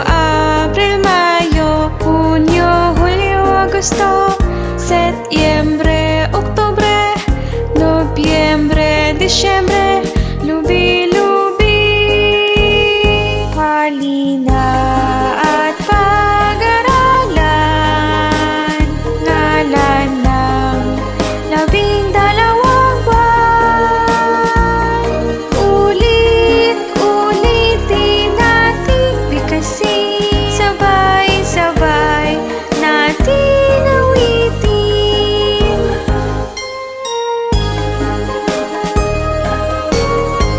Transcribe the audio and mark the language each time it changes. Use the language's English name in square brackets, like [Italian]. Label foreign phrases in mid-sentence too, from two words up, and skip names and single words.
[Spanish] abril, mayo, junio, julio, agosto, septiembre, octubre, noviembre, diciembre, [Filipino] lubi-lubi. Halina at pag-aralan, ngalan ng 12 buwan. Ulit-ulitin natin bigkasin, sabay-sabay natin awitin.